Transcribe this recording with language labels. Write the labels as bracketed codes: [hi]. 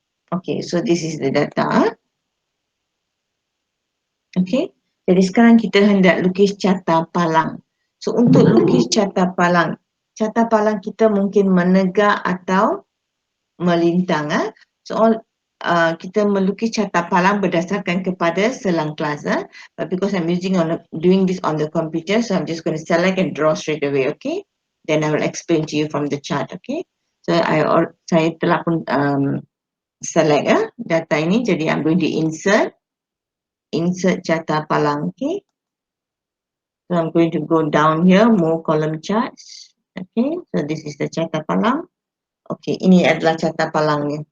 [en] Okay, so this is the data. [ms] Okay, jadi sekarang kita hendak lukis carta palang. So untuk lukis carta palang kita mungkin menegak atau melintang. So kita melukis carta palang berdasarkan kepada selang kelas. [en] But because I'm doing this on the computer, so I'm just going to select and draw straight away. Okay, then I will explain to you from the chart. [ms] Okay, so saya telah pun select data ini, jadi [en] I'm going to insert [ms] carta palang. [en] Okay, so I'm going to go down here, more column charts. Okay, so this is the carta palang. [ms] Okay, ini adalah carta palangnya.